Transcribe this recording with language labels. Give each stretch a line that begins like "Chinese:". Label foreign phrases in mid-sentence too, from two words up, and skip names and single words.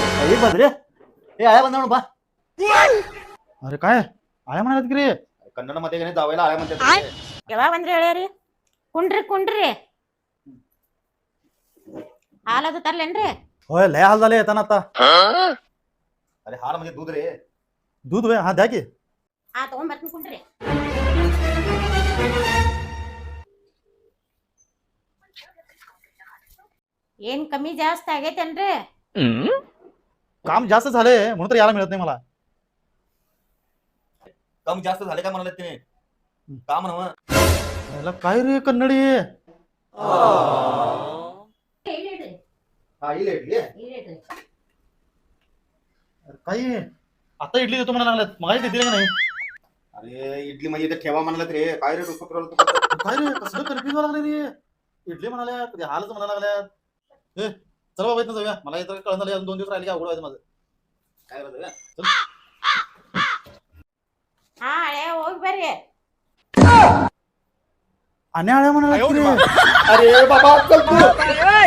Kannada: ಬಂದ್ರೆ ಹೇ ಆಳ್ಯಾ ಬಂದ ಬಾ.
Marathi: अरे काय आया म्हणालात की रे. कन्नड मध्ये जावायला आळ्या म्हणतात.
Kannada: ಯಾವಾಗ ಬಂದ್ರಿ ಹೇಳ್ಯಾರಿ ಕುಂಡ್ರಿ ಕುಂಡ್ರಿ ಹಾಲದು ತರ್ಲೇನ್ರಿ
Marathi: होय लय हाल झाले येताना आता. अरे हाल म्हणजे दूध रे. दूध होय हा द्या की.
Kannada: ಆ ತಗೊಂಡ್ಬರ್ತೀನಿ ಕುಂಡ್ರಿ ಏನ್ ಕಮ್ಮಿ ಜಾಸ್ತಿ ಆಗೈತೇನ್ರಿ
Marathi: काम जास्त झाले म्हणून तर यायला मिळत नाही मला. कम जास्त झाले काय म्हणाले ते का म्हणा. याला काय रे कन्नडी.
Kannada: ಇಲ್ಲಿಡ್ರಿ
Marathi: हा इले
Kannada: ಇಲ್ಲಿಡ್ರಿ
Marathi: काही आता इडली देतो म्हणायला लागल्यात मला दिली का नाही. अरे इडली म्हणजे ते ठेवा म्हणाले रे. काय रे डोकं फिरवलं तू? काय रे कसलं कन्फ्युज व्हायला लागले रे. इडली म्हणाल्या कधी हालच म्हणायला लागल्यात. चल बाबा इथं जाऊया मला इथं कळण झालं 2 दिवस राहिले की अवघड व्हायचं माझं. काय होतं का?
Kannada: ಹಾ ಹಳೆ ಹೋಗಿ ಬರ್ರಿ
Marathi: आणि आळ्या म्हणाला की रे. अरे बाबा चल तू.